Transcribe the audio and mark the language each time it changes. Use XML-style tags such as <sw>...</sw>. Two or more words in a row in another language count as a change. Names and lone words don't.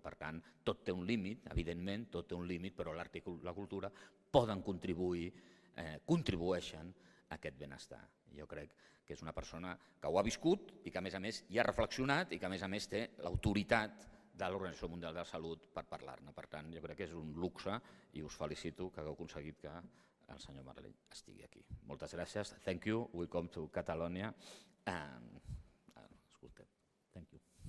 <ca>Per tant, tot té un límit, evidentment, tot té un límit, però l'art i la cultura poden contribueixen a aquest benestar. Jo crec que és una persona que ho ha viscut i que a més hi ha reflexionat i que a més té l'autoritat de l'Organització Mundial de la Salut per parlar-ne. Per tant, jo crec que és un luxe i us felicito que hagueu aconseguit que el senyor Bailey estigui aquí. Moltes gràcies.</ca> <en>Thank you. Welcome to Catalonia. Escolteu. Thank you.</en>